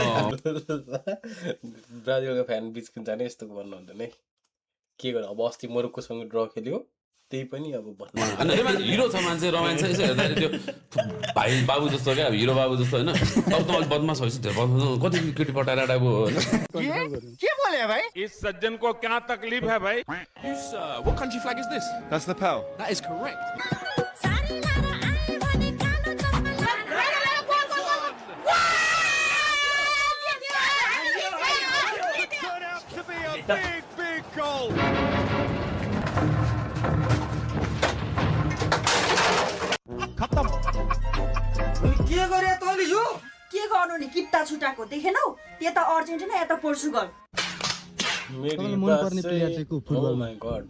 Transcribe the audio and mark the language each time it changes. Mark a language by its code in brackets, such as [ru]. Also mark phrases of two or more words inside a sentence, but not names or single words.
[ne] ब्राजिलको फ्यान बिचकिन जाने यस्तोको भन्नु हुँदैन है के गर्नु अब अस्ति मोरोक्कोसँग ड्र खेल्यो त्यही पनि अब हैन हिरो छ मान्छे रमाइन्छ यसो हेर्दाखेरि त्यो भाइ बाबु जस्तो क्या अब हिरो बाबु जस्तो हैन अब त बदमास भइस कति केटी पटाएर डाबु के बोले भाइ [hi] इस सज्जन को क्या तकलीफ है भाई [en] What country flag is this? That's the PAL. That is correct. big goal [ne] खत्तम के गरे तैले यो के गर्नु नि किट्टा छुटाको देखेनौ यता अर्जेन्टिना यता पोर्चुगल मनपर्ने प्लेयर चाहिँ को फुटबल [en] my god